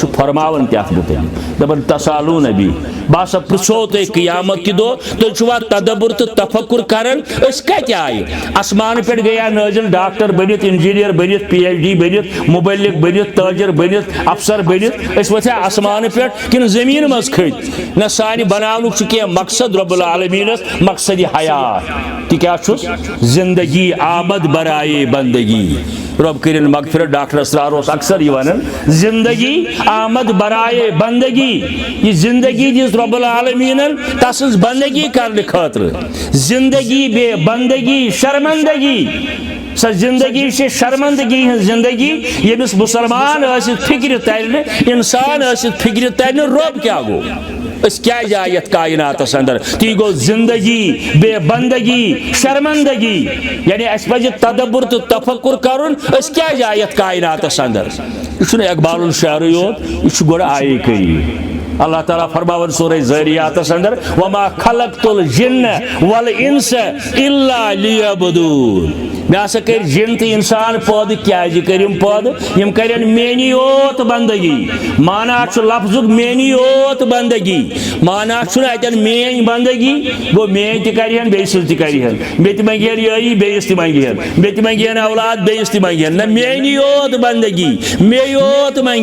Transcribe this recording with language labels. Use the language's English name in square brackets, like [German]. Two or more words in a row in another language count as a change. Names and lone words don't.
[Kashmiri] فرماون تیت متعلق دپان تسالون نبی بہٕ ہسا پرژھو تُہۍ قیامت کہ دۄہ تُہۍ چھُوا تدبر تہٕ تفکر کران أسۍ کتہِ آیہِ آسمان پٮ۪ٹھ گٔیا نٲزل ڈاکٹر بٔنِتھ انجیٖنیر بٔنِتھ پی ایچ ڈی بٔنِتھ مبلغ بٔنِتھ تٲجر بٔنِتھ افسر بٔنِتھ أسۍ ؤتھیا آسمان پٮ۪ٹھ کِنہٕ زٔمیٖن منٛز کھٔتۍ نہ سانہِ بناونُک چھُ کینٛہہ مقصد رب العالمیٖنس مقصدِ حیات تہِ کیٛاہ چھُس [Persian] زندگی آمد برائے بندگی [Kashmiri] رب کرن مغفرت ڈاکٹر اسرار اس اکثر یہ ونان [Persian] زندگی آمد برائے بندگی [Kashmiri] یہ زندگی دس رب العالمین تسز بندگی کرنے خاطر [Urdu] زندگی بے بندگی شرمندگی [Kashmiri] سا زندگی سے شرمندگی ہن زندگی یمس مسلمان ٲسِتھ فکر ترنہ انسان ٲسِتھ فکر ترنہ رب کیا گو اس کیا جایت کائناتس اندر تی گو [Urdu] زندگی بے بندگی شرمندگی [Kashmiri] یعنی اس پزِ تدبر تو تفکر کرن اس کیا جایت کائناتس اندر یہ اقبال الشعر یوت یہ گوڑ آئے کری اللہ تعالیٰ فرماون سورہ ذریات اندر [Arabic] وما خلقت الجن والانس الا لیعبدون [Kashmiri] میں ہسا کر جن تو انسان پود کیازِ کرم پود یم کرن میانی یوت بندگی مانا چھ لفظ میانی یوت بندگی مانا چھ اتن میٲنۍ بندگی گو میٲنۍ تہِ کرہن بیٚیہِ سٕنٛز تہِ کرہن مےٚ تہِ منگہن یٲری بیٚیِس تہِ منگہن مےٚ تہِ منگہن اولاد بیٚیِس تہِ منگہن نہ میٲنۍ یوت بندگی مےٚ یوت